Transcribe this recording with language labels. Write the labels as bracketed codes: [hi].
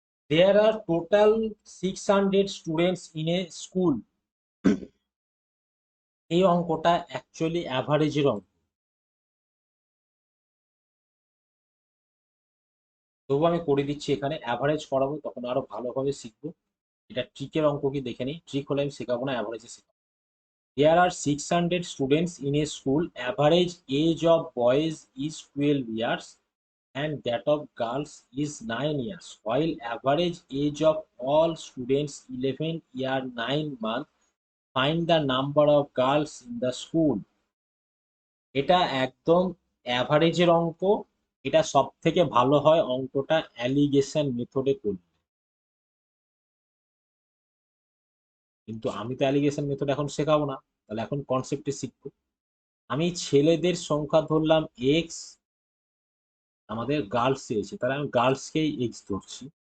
[en] There are total 600 students in a school. [bn] এই অঙ্কটা actually অ্যাভারেজের অঙ্ক। তবু আমি করে দিচ্ছি, এখানে অ্যাভারেজ করাবো, তখন আরো ভালোভাবে শিখবো। এটা ট্রিকের অঙ্ক কি দেখে নিই, ট্রিক হলে আমি শেখাবো না, অ্যাভারেজে শেখাবো। [en] There are 600 students in a school. Average age of boys is 12 years and that of girls is 9 years. While average age of all students 11 year 9 month. Find the number of girls in the school. [bn] এটা একদম অ্যাভারেজের অঙ্ক। এটা সব থেকে ভালো হয় অঙ্কটা allegation মেথডে করলে। কিন্তু আমি তো অ্যালিগেশন মেথড এখন শেখাবো না, তাহলে এখন কনসেপ্টে শিখবো। আমি ছেলেদের সংখ্যা ধরলাম এক্স, আমাদের গার্লস চেয়েছে, তাহলে আমি গার্লসকেই এক্স ধরছি।